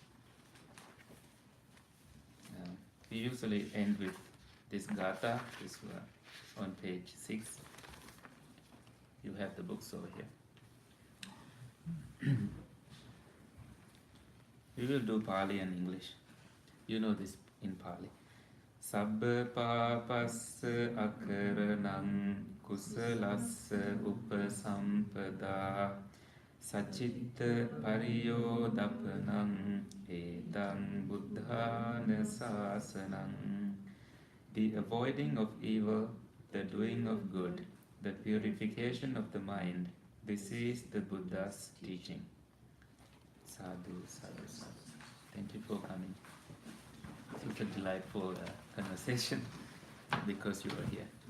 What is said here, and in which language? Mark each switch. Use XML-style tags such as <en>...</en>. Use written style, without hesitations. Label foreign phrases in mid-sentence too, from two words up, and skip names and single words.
<en>We usually end with this gatha, this on page 6. You have the books over here. We will do Pali and English. You know this in Pali.</en> <pi>Sabba papassa akaranam kusalassa upasampada sacitta pariyodapanam edam buddhana sasanam.</pi> <en>The avoiding of evil, the doing of good, the purification of the mind, this is the Buddha's teaching.</en> <pi>Sadhu, sadhu, sadhu.</pi> <en>Thank you for coming. Such a delightful conversation because you were here.</en>